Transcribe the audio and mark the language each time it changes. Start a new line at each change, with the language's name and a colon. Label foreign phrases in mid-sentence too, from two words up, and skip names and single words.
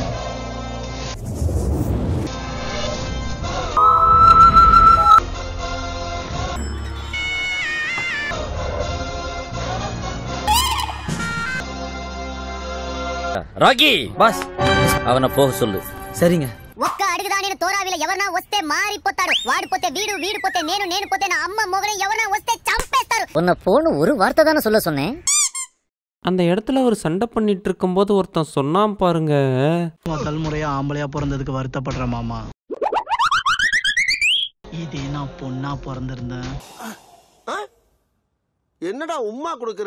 Tamil: ராக்கி பாஸ், அவனை போக சொல்லு. சரிங்க.
Telugu: ఒక్క అడుగుదాని తోరావిల ఎవరన్నా వస్తే మారిపోతాడు. వాడిపోతే వీడు, వీడిపోతే నేను, నేను పోతే నా అమ్మ మొగని ఎవరన్నా వస్తే చంపేస్తారు.
Tamil: உன்னை போன்னு ஒரு வார்த்தை தானே சொல்ல சொன்னேன். அந்த இடத்துல ஒரு சண்டை பண்ணிட்டு இருக்கும் போது ஒருத்தன் சொன்னான் பாருங்க, முதல் முறையா ஆம்பளையா பிறந்ததுக்கு வருத்தப்படுற மாமா. இதே நான் பொண்ணா பிறந்திருந்தேன். என்னடா உம்மா கொடுக்குற?